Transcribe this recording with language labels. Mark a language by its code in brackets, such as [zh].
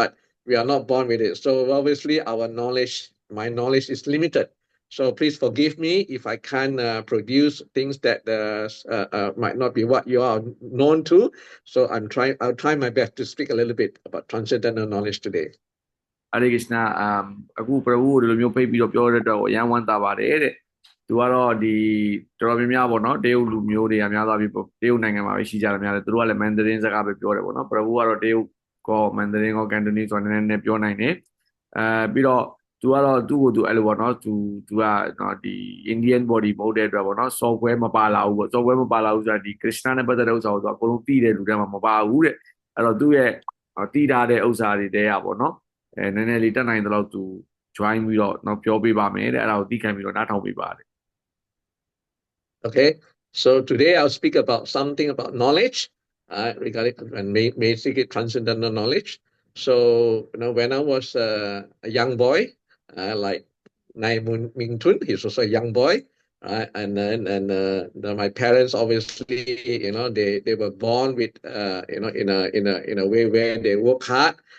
[en] But we are not born with it. So obviously my knowledge is limited. So please forgive me if I can't produce things that might not be what you are known to. So I'll try my best to speak a little bit about transcendental knowledge today. [my] Hare Krishna အခု Prabhu ဒီလိုမျိုးဖိတ်ပြီးတော့ပြောရတော့အရန်ဝမ်းသာပါတယ်တဲ့သူကတော့ဒီတော်တော်များများပေါ့နော်တရုတ်လူမျိုးတွေကများသွားပြီးတရုတ်နိုင်ငံမှာပဲရှိကြတယ်များတယ်သူတို့ကလည်း Mandarin စကားပဲပြောတယ်ပေါ့နော် Prabhu ကတော့တရုတ်ကော Mandarin ကော Cantonese ဆိုတော့နည်းနည်းပြောနိုင်တယ် ပြီးတော့သူကတော့သူ့ကိုသူအဲ့လိုပေါ့နော်သူကဒီ Indian body မဟုတ်တဲ့အတွက်ပေါ့နော် software မပါလာဘူးပေါ့ software မပါလာဘူးဆိုတာဒီ Krishna နဲ့ပတ်သက်တဲ့ဥစ္စာကိုသူအကုန်လုံးသိတဲ့လူတွေမှာမပါဘူးတဲ့အဲ့တော့သူ့ရဲ့သိထားတဲ့ဥစ္စာတွေတဲရပေါ့နော်နည်းနည်းလေးတက်နိုင်တဲ့လောက်သူ join ပြီးတော့နောက်ပြောပြပါမယ်တဲ့အဲ့ဒါကိုသိခံပြီးတော့နားထောင်ပေးပါတယ် [en] Okay, so today I'll speak about something about knowledge regarding and basically transcendental knowledge. So when I was a young boy, like Nai Ming Tun, he's also a young boy, and my parents obviously they were born with in a way where they work hard.